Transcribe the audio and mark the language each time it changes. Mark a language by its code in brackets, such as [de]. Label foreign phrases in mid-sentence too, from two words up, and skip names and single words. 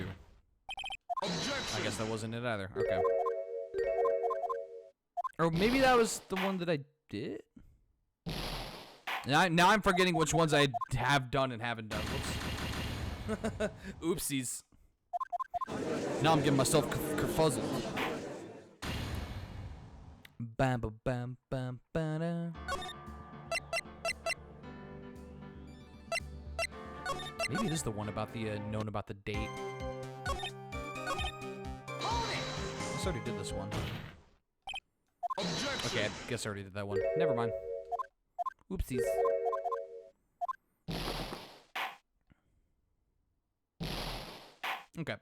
[en] I guess that wasn't it either. Okay. Or maybe that was the one that I did? Now I'm forgetting which ones I have done and haven't done. Whoops. Oopsies. Now I'm getting myself kerfuzzled. Bam ba bam bam ba da. Maybe it is the one about the known about the date. I already did this one. Okay, I guess I already did that one. Never mind. Oopsies. Okay.